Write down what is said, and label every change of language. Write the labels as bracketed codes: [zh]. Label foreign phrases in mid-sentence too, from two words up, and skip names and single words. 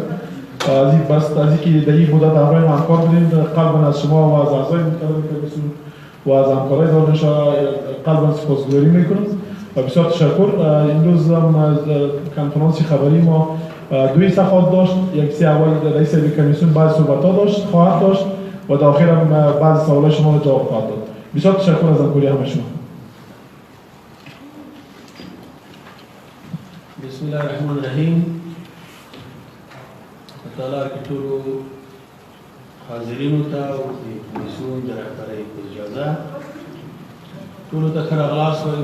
[fa] از اینکه در این مدت همراه ما همکار بودید، قلبا از شما و از اعضای مختلف کمیسیون و از همکارای دانشجو قلبا سپاسگزاری میکنم و بسیار تشکر. امروز هم کنفرانس خبری ما دوی صفحات داشت. یک اول رئیس کمیسیون بعض صحبت‌ها خواهد داشت و در آخر هم بعض سوالات شما رو جواب خواهد داد. بسیار تشکر از همکاری همه شما. [ar] بسم الله الرحمن الرحیم. [ps] تعالی که ټولو حاضرینو ته او د کمیسیون د رهبرۍ په اجازه ټولو ته ښه راغلاست وایو.